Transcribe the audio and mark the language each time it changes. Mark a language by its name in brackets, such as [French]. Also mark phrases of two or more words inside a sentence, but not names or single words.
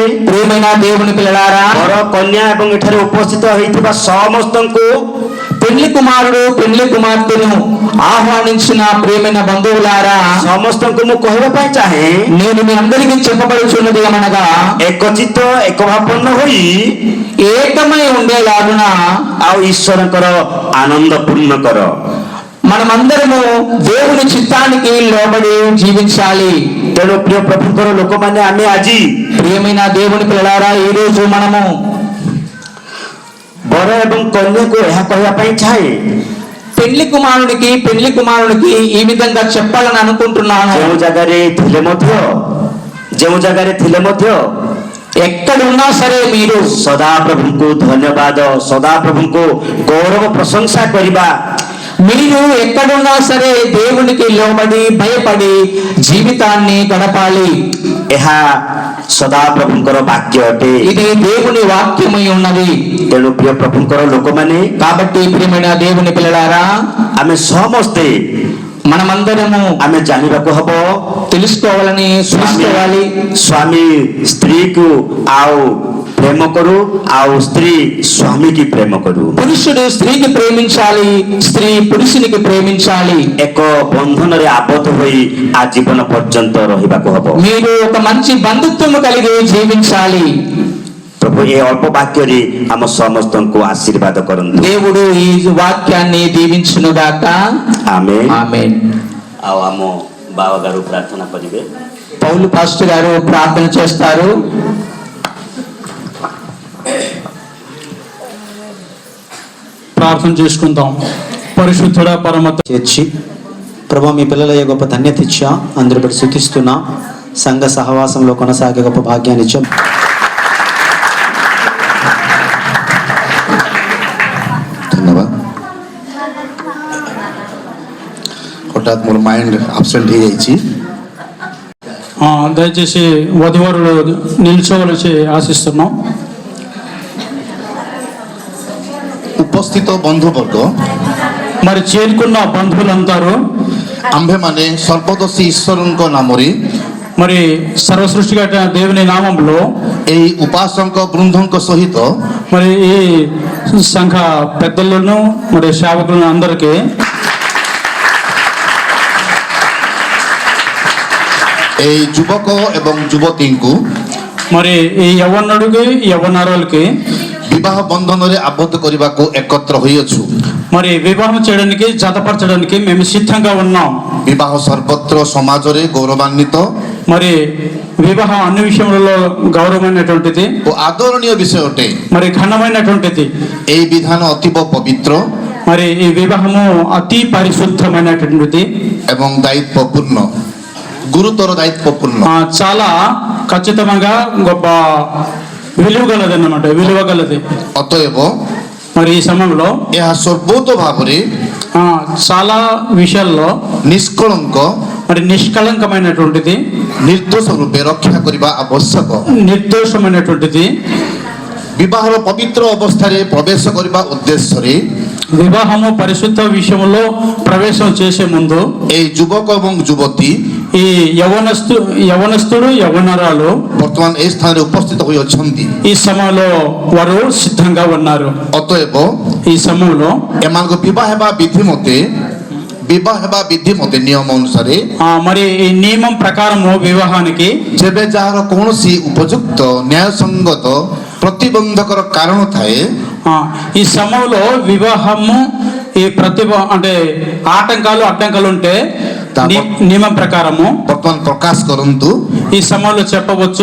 [Telugu] ప్రియమైన దేవుని పిల్లలారా, [Odia] ବର କନ୍ୟା ଏବଂ ଏଠାରେ ଉପସ୍ଥିତ ହୋଇଥିବା ସମସ୍ତଙ୍କୁ [Telugu] పెళ్లి కుమారుడు పెళ్లి కుమార్తెను ఆహ్వానించిన ప్రియమైన బంధువులారా, [Odia] ସମସ୍ତଙ୍କୁ ମୁଁ କହିବା ପାଇଁ ଚାହେଁ, [Telugu] నేను మీ అందరికీ చెప్పబడుచున్నది ఏమనగా, [Odia] ଏକଚିତ୍ତ ଏକଭାବପନ୍ନ ହୋଇ [Telugu] ఏకమై ఉండేలాగున [Odia] ଆଉ ଈଶ୍ୱରଙ୍କର ଆନନ୍ଦ ପୂର୍ଣ୍ଣ କର। [Telugu] మనమందరము దేవుని చిత్తానికి లోబడి జీవించాలి. [Odia] ତେଣୁ ପ୍ରିୟ ପ୍ରଭୁଙ୍କର ଲୋକମାନେ, ଆମେ ଆଜି [Telugu] ప్రియమైన దేవుని పిల్లలారా, ఈ రోజు మనము [Odia] ବର ଏବଂ କନ୍ୟାକୁ ଏହା କହିବା ପାଇଁ ଚାହେଁ, [Telugu] పెళ్లి కుమారునికి ఈ విధంగా చెప్పాలని అనుకుంటున్నాను. [Odia] ଯେଉଁ ଜାଗାରେ ଥିଲେ ମଧ୍ୟ [Telugu] ఎక్కడున్నా సరే మీరు [Odia] ସଦାପ୍ରଭୁଙ୍କୁ ଧନ୍ୟବାଦ, ସଦାପ୍ରଭୁଙ୍କୁ ଗୌରବ ପ୍ରଶଂସା କରିବା। [Telugu] మీరు ఎక్కడున్నా సరే దేవునికి లోబడి భయపడి జీవితాన్ని గడపాలి. [Odia] ଏହା ସଦାପ୍ରଭୁଙ୍କର ବାକ୍ୟ ଅଟେ। [Telugu] ఇది దేవుని వాక్యమై ఉన్నది. [Odia] ତେଣୁ ପ୍ରିୟ ପ୍ରଭୁଙ୍କର ଲୋକମାନେ, [Telugu] కాబట్టి ప్రియమైన దేవుని పిల్లలారా, [Odia] ଆମେ ସମସ୍ତେ [Telugu] మనమందరము [Odia] ଆମେ ଜାଣିବାକୁ ହବ, [Telugu] తెలుసుకోవాలని చూసుకోవాలి. [Odia] ସ୍ୱାମୀ ସ୍ତ୍ରୀକୁ ଆଉ ପ୍ରେମ କରୁ, ଆଉ ସ୍ତ୍ରୀ ସ୍ୱାମୀକି ପ୍ରେମ କରୁ। [Telugu] పురుషుడు స్త్రీకి ప్రేమించాలి, స్త్రీ పురుషునికి ప్రేమించాలి. [Odia] ଏକ ବନ୍ଧନରେ ଆବଦ୍ଧ ହୋଇ ଆଜୀବନ ପର୍ଯ୍ୟନ୍ତ ରହିବାକୁ ହବ। [Telugu] మీరు ఒక మంచి బంధుత్వం కలిగి జీవించాలి. [Odia] ପ୍ରଭୁ ଏ ଅଳ୍ପ ବାକ୍ୟରେ ଆମ ସମସ୍ତଙ୍କୁ ଆଶୀର୍ବାଦ କରନ୍ତୁ। [Telugu] దేవుడు ఈ వాక్యాన్ని దీవించునుగాక. ఆమేన్। ఆమేన్. [Odia] ଆଉ ଆମ ବାବା ଗାరు ପ୍ରାର୍ଥନା କରିବେ। [Telugu] పౌలు పాస్టర్ గారు ప్రార్థన చేస్తారు. ప్రార్థన చేసుకుందాం. పరిశుద్ధుడ పరమ చేర్చి ప్రభు మీ పిల్లలయ్యే గొప్ప ధన్యత ఇచ్చా, అందరూ బట్టి శుతిస్తున్నా, సంఘ సహవాసంలో కొనసాగే గొప్ప భాగ్యాన్ని ఇచ్చాం. [Odia] ଧନ୍ୟବାଦ। ହଠାତ୍ ମୋର [English] mind absent [Odia] ହେଇଯାଇଛି। [Telugu] దయచేసి వధువరులు నిల్చోవలసి ఆశిస్తున్నాం. [Odia] ଉପସ୍ଥିତ ବନ୍ଧୁବର୍ଗ, [Telugu] మరి చేరుకున్న బంధువులందరూ [Odia] ଆମ୍ଭେମାନେ ସର୍ବଦୋଷୀ ଈଶ୍ୱରଙ୍କ ନାମରେ [Telugu] మరి సర్వసృష్టికర్త దేవుని నామంలో [Odia] ଏହି ଉପାସକ ବୃନ୍ଦଙ୍କ ସହିତ [Telugu] మరి ఈ సంఘ పెద్దలను మరి సేవకులను అందరికీ [Odia] ଏହି ଯୁବକ ଏବଂ ଯୁବତୀଙ୍କୁ [Telugu] మరి ఈ యవ్వనుడికి యవ్వనరాలకి [Odia] ବିବାହ ବନ୍ଧନରେ ଆବଦ୍ଧ କରିବାକୁ ଏକତ୍ର ହୋଇଅଛୁ। [Telugu] మరి వివాహం చేయడానికి జతపరచడానికి మేము సిద్ధంగా ఉన్నాం. [Odia] ବିବାହ ସର୍ବତ୍ର ସମାଜରେ ଗୌରବାନ୍ୱିତ [Telugu] మరి వివాహం అన్ని విషయంలో గౌరవమైనటువంటిది [Odia] ଓ ଆଦରଣୀୟ ବିଷୟ ଅଟେ। [Telugu] మరి ఘనమైనటువంటిది. [Odia] ଏହି ବିଧାନ ଅତୀବ ପବିତ୍ର [Telugu] మరి ఈ వివాహము అతి పరిశుద్ధమైనటువంటిది [Odia] ଏବଂ ଦାୟିତ୍ୱପୂର୍ଣ୍ଣ, [Telugu] గురుతర ଦାୟିତ୍ୱପୂର୍ଣ୍ଣ। చాలా ఖచ్చితంగా గొప్ప విలువ గలది అన్నమాట, విలువ గలది. [Odia] ଅତଏବ [Telugu] మరి ఈ సమయంలో [Odia] ଏହା ସର୍ବୋତ ଭାବରେ [Telugu] చాలా విషయాల్లో [Odia] ନିଷ୍କଳଙ୍କ [Telugu] మరి నిష్కళంకమైనటువంటిది, [Odia] ନିର୍ଦ୍ଦୋଷ ରୂପେ ରକ୍ଷା କରିବା ଆବଶ୍ୟକ। [Telugu] నిర్దోషమైనటువంటిది, [Odia] ବିବାହର ପବିତ୍ର ଅବସ୍ଥାରେ ପ୍ରବେଶ କରିବା ଉଦ୍ଦେଶ୍ୟରେ [Telugu] వివాహము పరిశుద్ధ విషయంలో ప్రవేశం చేసే ముందు [Odia] ଏହି ଯୁବକ ଏବଂ ଯୁବତୀ [Telugu] ఈ యవనస్తుడు యవనరాలు [Odia] ବର୍ତ୍ତମାନ ଏହି ସ୍ଥାନରେ ଉପସ୍ଥିତ ହୋଇ ଅଛନ୍ତି। [Telugu] ఈ సమయంలో వారు సిద్ధంగా ఉన్నారు। [Odia] ଅତଏବ [Telugu] ఈ సమయంలో [Odia] ଏମାନଙ୍କ ବିବାହ ହେବା ବିଧି ମତେ ନିୟମ ଅନୁସାରେ [Telugu] మరి ఈ నియమం ప్రకారము వివాహానికి [Odia] ଯେବେ ଯାହାର କୌଣସି ଉପଯୁକ୍ତ ନ୍ୟାୟସଙ୍ଗତ ପ୍ରତିବନ୍ଧକର କାରଣ ଥାଏ [Telugu] ఈ సమయంలో వివాహము ఈ ప్రతిభ అంటే ఆటంకాలు అడ్డంకాలు ఉంటే నియమం ప్రకారము [Odia] ବର୍ତ୍ତମାନ ପ୍ରକାଶ କରନ୍ତୁ, [Telugu] ఈ సమయంలో చెప్పవచ్చు,